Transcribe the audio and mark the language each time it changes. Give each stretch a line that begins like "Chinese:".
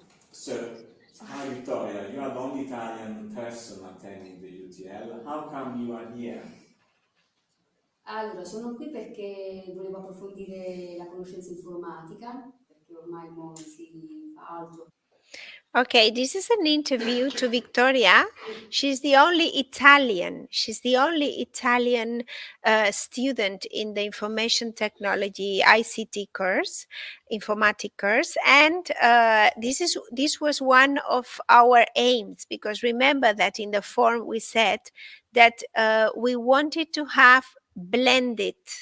English: So, hi Victoria, you are the only Italian person attending the UTL. How come you are here?
Italian: Allora, sono qui perché volevo approfondire la conoscenza informatica, perché ormai non si fa altro.
English: Okay, this is an interview to Victoria. She's the only Italian. She's the only Italian student in the information technology ICT course, informatic course, and this was one of our aims, because remember that in the form we said that we wanted to have blended.